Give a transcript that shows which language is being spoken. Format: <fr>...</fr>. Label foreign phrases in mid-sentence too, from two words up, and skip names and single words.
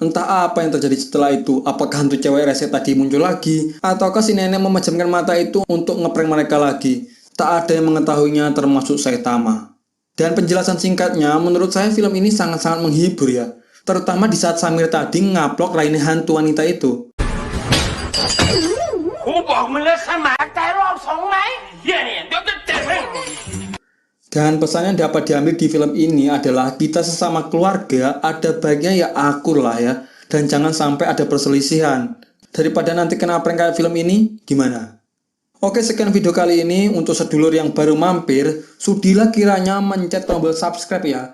<id>Entah apa yang terjadi setelah itu, apakah hantu cewek rese tadi muncul lagi, ataukah si nenek memejamkan mata itu untuk ngeprank mereka lagi. Tak ada yang mengetahuinya termasuk Saitama. Dan penjelasan singkatnya, menurut saya film ini sangat-sangat menghibur ya. Terutama di saat Samir tadi ngaplok lainnya hantu wanita itu.</id> <th>กูบอกมึงแล้วใช่ไหมแต่รอบสองไหมเฮียเนี่ยเดี๋ยวจะเจ็บให้</th> <id>Dan pesan yang dapat diambil di film ini adalah kita sesama keluarga ada baiknya ya akur lah ya. Dan jangan sampai ada perselisihan. Daripada nanti kena prank kayak film ini, gimana? Oke, sekian video kali ini. Untuk sedulur yang baru mampir, sudilah kiranya mencet tombol subscribe ya.</id>